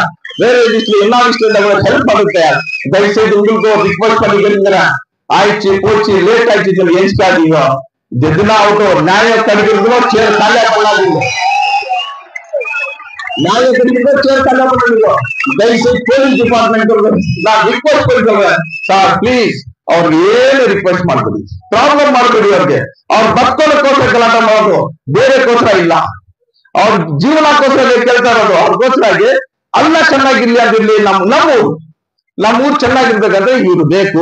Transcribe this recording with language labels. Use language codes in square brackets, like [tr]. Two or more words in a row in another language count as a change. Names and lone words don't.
[ta] வேற விஷயம் எல்லா விஷயம் ஹெல்ப் பண்ண தயார். தயவுசெய்து உங்களுக்கு ஒரு ரிக்வெஸ்ட் பண்ணி கேட்கிறேன். ஆயிடுச்சு போச்சு லேட் ஆயிடுச்சு சொல்லி எஞ்சிக்காதீங்க. எதுனா ஆகட்டும், நியாயம் கிடைக்கிறதுனோ சேர் தலை பண்ணாதீங்க. நியாயம் கிடைக்கிறதோ சேர் தலை பண்ணாதீங்க. தயவுசெய்து போலீஸ் டிபார்ட்மெண்ட் நான் ரிக்வெஸ்ட் பண்ணிக்கிறேன். [kn] சார் ಪ್ಲೀಸ್ ಅವ್ರಿಗೆ ಏನು ರಿಕ್ವೆಸ್ಟ್ ಮಾಡ್ತೀವಿ, ಪ್ರಾಬ್ಲಮ್ ಮಾಡ್ಬೇಡಿ. ಅವ್ರಿಗೆ ಅವ್ರ ಮಕ್ಕಳಕ್ಕೋಸ್ಕರ ಗಲಾಟ ಮಾಡೋದು, ಬೇರೆಗೋಸ್ಕರ ಇಲ್ಲ. ಅವ್ರ ಜೀವನಕ್ಕೋಸ್ಕರ ಕೇಳ್ತಾ ಇರೋದು, ಅವ್ರಿಗೋಸ್ಕರಾಗಿ ಅಲ್ಲ ಚೆನ್ನಾಗಿರ್ಲಿ ಆಗಿರ್ಲಿ. ನಮ್ಮೂರು ಚೆನ್ನಾಗಿರ್ಬೇಕಂದ್ರೆ ಇವ್ರು ಬೇಕು.